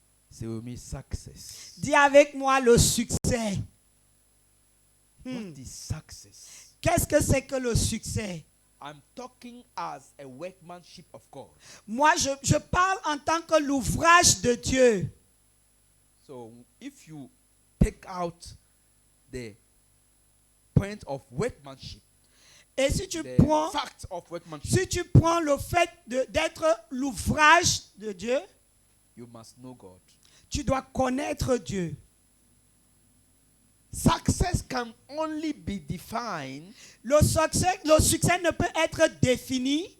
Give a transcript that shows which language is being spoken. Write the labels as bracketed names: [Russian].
[English] Say with me, success. [French] Dis avec moi le succès. [English] What is success? [French] Qu'est-ce que c'est que le succès? [English] I'm talking as a workmanship of God. [French] Moi, je parle en tant que l'ouvrage de Dieu. [English] So if you take out the point of workmanship, [French] Et si tu [English] the [French] prends, [English] fact of workmanship, [French] si tu prends le fait d'être l'ouvrage de Dieu, [English] you must know God. [French] tu dois connaître Dieu. [English] Success can only be defined [French] Le succès ne peut être défini